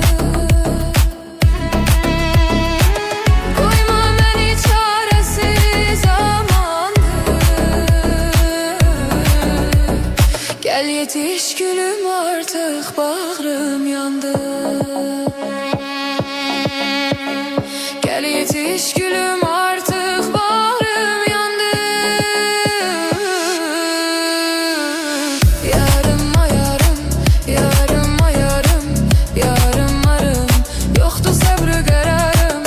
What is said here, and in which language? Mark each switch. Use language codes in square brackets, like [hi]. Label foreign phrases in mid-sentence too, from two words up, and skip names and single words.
[tr] Koyma beni çaresiz amandı. Gel yetiş gülüm, artık bağrım yandı. Gel yetiş gülüm, artık bağrım yandı. [az] Yarım ayarım, yarım ayarım, yarım arım, yoxdur səbrü qərarım.